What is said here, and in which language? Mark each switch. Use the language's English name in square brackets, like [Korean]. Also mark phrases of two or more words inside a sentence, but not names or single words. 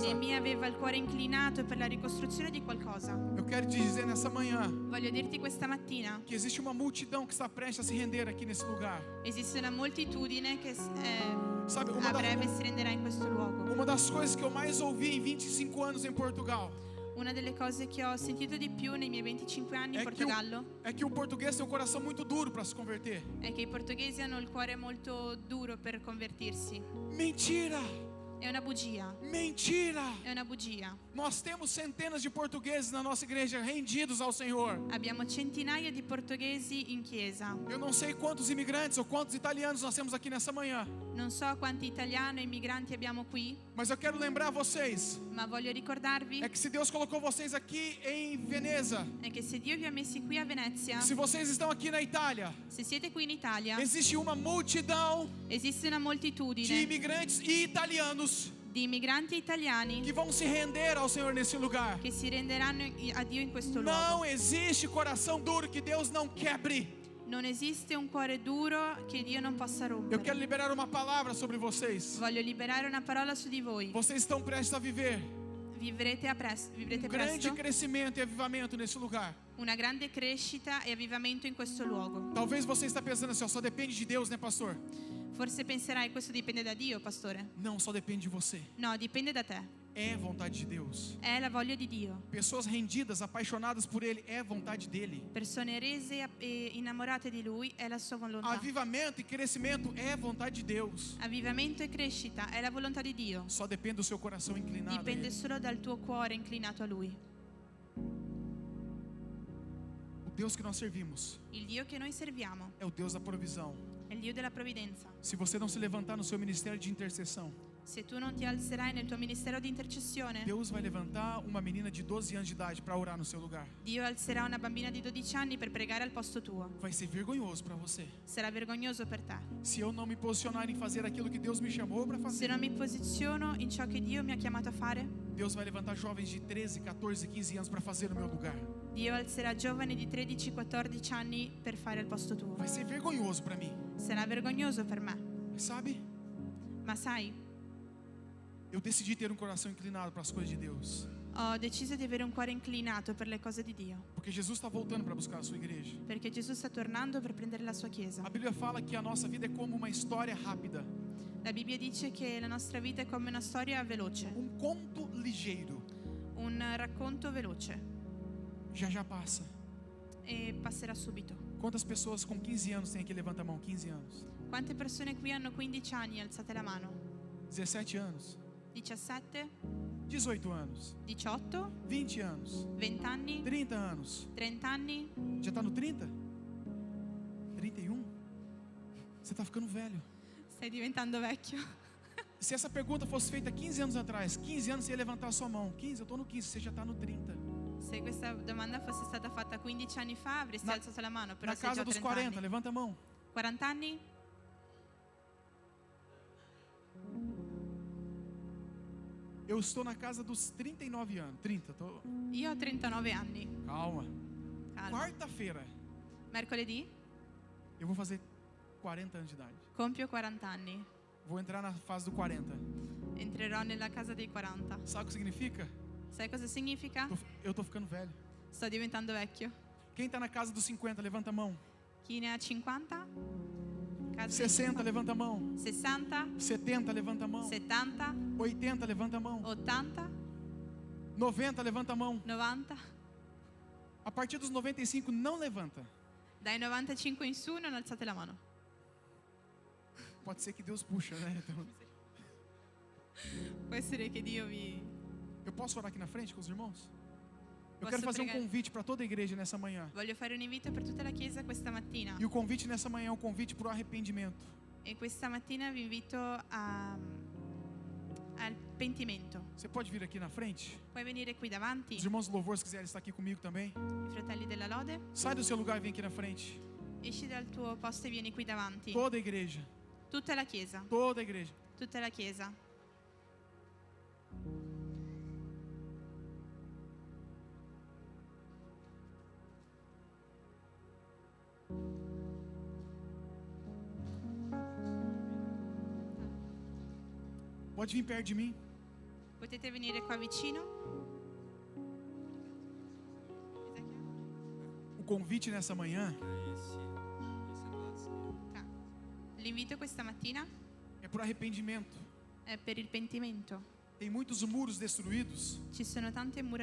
[Italian] Neemia aveva il cuore inclinato per la ricostruzione di qualcosa. [Portuguese] Eu quero te dizer nessa manhã [Italian] Voglio dirti questa mattina, [Portuguese] que existe uma multidão que está prestes a se render aqui nesse lugar. [Italian] esiste una moltitudine che [Portuguese] Sabe, [Italian] a breve si renderà in questo luogo. [Portuguese] uma das coisas que eu mais ouvi em 25 anos em Portugal [Italian] Una delle cose che ho sentito di più nei miei 25 anni in Portogallo [Portuguese] é que o português tem um coração muito duro para se converter. [Italian] è che i portoghesi hanno il cuore molto duro per convertirsi. [Portuguese] Mentira! [Italian] È una bugia. [Portuguese] Mentira! [Italian] È una bugia. [Portuguese] Nós temos centenas de portugueses na nossa igreja rendidos ao Senhor. [Italian] Abbiamo centinaia di portoghesi in chiesa. [Portuguese] Eu não sei quantos imigrantes ou quantos italianos nós temos aqui nessa manhã, [Italian] Non so quanti italiani e immigranti abbiamo qui, [Portuguese] mas eu quero lembrar vocês [Italian] ma voglio ricordarvi [Portuguese] é que se Deus colocou vocês aqui em Veneza, [Italian] è che se Dio vi ha messi qui a Venezia, [Portuguese] se vocês estão aqui na Itália, [Italian] se siete qui in Italia, [Portuguese] existe uma multidão [Italian] esiste una [Portuguese] de [Italian] moltitudine [Portuguese] imigrantes e italianos [Italian] di immigranti italiani [Portuguese] que vão se render ao Senhor nesse lugar. [Italian] che si renderanno a Dio in questo luogo. [Portuguese] Não existe coração duro que Deus não quebre. [Italian] Non esiste un cuore duro che Dio non possa [Portuguese] Eu [Italian] rompere. [Portuguese] quero liberar uma palavra sobre vocês. [Italian] Voglio liberare una parola su di voi. [Portuguese] Vocês estão prestes a viver [Italian] Vivrete [Portuguese] grande [Italian] presto [Portuguese] crescimento e avivamento nesse lugar. [Italian] una grande crescita e avvivamento in questo luogo. [Portuguese] Talvez você está pensando assim, ó, só depende de Deus, né, pastor? [Italian] Forse penserai, questo dipende da Dio, pastore. [Portuguese] Não, só depende de você. [Italian] No, dipende da te. [Portuguese] É vontade de Deus. [Italian] È la voglia di Dio. [Portuguese] Pessoas rendidas, apaixonadas por Ele, é vontade dele. [Italian] Persone rese e innamorate di Lui è la sua volontà. [Portuguese] Avivamento e crescimento é vontade de Deus. [Italian] Avvivamento e crescita è la volontà di Dio. [Portuguese] Só depende do seu coração inclinado a [Italian] Dipende [Portuguese] Ele. [Italian] solo dal tuo cuore inclinato a Lui. [Portuguese] O Deus que nós servimos [Italian] Il Dio che noi serviamo [Portuguese] é o Deus da provisão. [Italian] è il Dio della provvidenza. [Portuguese] Se você não se levantar no seu ministério de intercessão, [Italian] Se tu non ti alzerai nel tuo ministero di intercessione, [Portuguese] Deus vai levantar uma menina de 12 anos de idade para orar no seu lugar. [Italian] Dio alzerà una bambina di 12 anni per pregare al posto tuo. [Portuguese] Vai ser vergonhoso para você. [Italian] Sarà vergognoso per te. [Portuguese] Se eu não me posicionar em fazer aquilo que Deus me chamou para [Italian] Se [Portuguese] fazer, [Italian] non mi posiziono in ciò che Dio mi ha chiamato a fare, [Portuguese] Deus vai levantar jovens de 13, 14, 15 anos para fazer no meu lugar. [Italian] Dio alzerà giovani di 13-14 anni per fare al posto tuo. [Portuguese] Vai ser vergonhoso para mim. [Italian] Sarà vergognoso per me. [Portuguese] Mas sabe, [Italian] Ma sai, [Portuguese] eu decidi ter um coração inclinado para as coisas de Deus. [Italian] ho deciso di avere un cuore inclinato per le cose di Dio. [Portuguese] Porque Jesus está voltando para buscar a sua igreja. [Italian] Perché Gesù sta tornando per prendere la sua chiesa. [Portuguese] A Bíblia fala que a nossa vida é como uma história rápida, [Italian] La Bibbia dice che la nostra vita è come una storia veloce, [Portuguese] conto ligeiro. [Italian] un racconto veloce [Portuguese] Já já passa. [Italian] e passerà subito. [Portuguese] Quantas pessoas com 15 anos tem aqui? Levanta a mão, 15 anos. [Italian] Quante persone qui hanno 15 anni? Alzate la mano. [Portuguese] 17 anos. [Italian] 17, [Portuguese] 18 anos. [Italian] 18, [Portuguese] 20 anos. [Italian] 20 anni, [Portuguese] 30 anos. [Italian] 30 anni, [Portuguese] Já está no 30? 31? Você está ficando velho. [Italian] Stai diventando vecchio. [Portuguese] Se essa pergunta fosse feita 15 anos atrás, 15 anos você ia levantar a sua mão. 15, eu estou no 15, você já está no 30. [Italian] Se questa domanda fosse stata fatta 15 anni fa avresti [Portuguese] Na- [Italian] alzato la mano, però [Portuguese] Na [Italian] sei già [Portuguese] casa dos 30 40, [Italian] anni. [Portuguese] levanta a mão. [Italian] 40 anni? [Portuguese] Eu estou na casa dos 39 anos. [Italian] 30, Io ho 39 anni. [Portuguese] calma. [Italian] Calma. [Portuguese] Quarta-feira, [Italian] Mercoledì [Portuguese] eu vou fazer 40 anos de idade. [Italian] compio 40 anni. [Portuguese] Vou entrar na fase do 40. [Italian] Entrerò nella casa dei 40. [Portuguese] Sabe o que significa? [Italian] Sai cosa significa? [Portuguese] Eu tô ficando velho. [Italian] Sto diventando vecchio. [Portuguese] Quem está na casa dos 50, levanta a mão. [Italian] Chi ne ha 50? Casa dei [Portuguese] 60, levanta a mão. [Italian] 60? [Portuguese] 70, levanta a mão. [Italian] 70? [Portuguese] 80, levanta a mão. [Italian] 80? [Portuguese] 90, levanta a mão. [Italian] 90? [Portuguese] A partir dos 95, não levanta. [Italian] Dai 95 in su non alzate la mano. [Portuguese] Pode ser que Deus puxa, né? Então, [Italian] Può essere che Dio vi... [Portuguese] eu posso orar aqui na frente com os irmãos? Eu [Italian] Posso [Portuguese] quero fazer um [Italian] pregar? [Portuguese] convite para toda a igreja nessa manhã. [Italian] Voglio fare un invito per tutta la Chiesa questa mattina. [Portuguese] E o convite nessa manhã é um convite para o arrependimento. [Italian] E questa mattina vi invito al pentimento. [Portuguese] Você pode vir aqui na frente? [Italian] Puoi venire qui davanti, [Portuguese] Os irmãos do louvor, se quiserem estar aqui comigo também. [Italian] i fratelli della lode. [Portuguese] Sai do seu lugar e vem aqui na frente. [Italian] Esci dal tuo posto e vieni qui davanti. [Portuguese] Toda a igreja. [Italian] Tutta la Chiesa. [Portuguese] Toda a igreja. [Italian] Tutta la Chiesa. [Portuguese] Pode vir perto de mim. [Italian] Potete venire qua vicino. [Portuguese] O convite nessa manhã Tá. [Italian] L'invito questa mattina [Portuguese] é para o arrependimento. [Italian] è per il pentimento. [Portuguese] Tem muitos muros destruídos [Italian] Ci sono tante mura